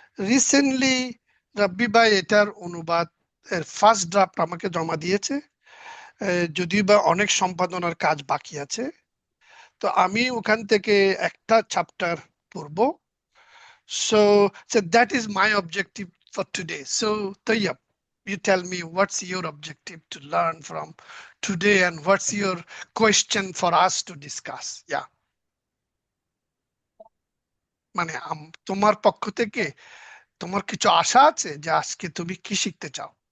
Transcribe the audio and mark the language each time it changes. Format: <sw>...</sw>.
<bn>Recently রাব্বি ভাই এটার অনুবাদ এর ফার্স্ট ড্রাফট আমাকে জমা দিয়েছে, যদিও বা অনেক সম্পাদনার কাজ বাকি আছে। তো আমি ওখান থেকে একটা চ্যাপ্টার পড়বো।</bn> <en>So that is my objective for today. So Tayyab, you tell me what's your objective to learn from today, and what's your question for us to discuss? Yeah.</en> <bn>মানে তোমার পক্ষ থেকে তোমার কিছু আশা আছে যে আজকে তুমি কি শিখতে চাও?</bn>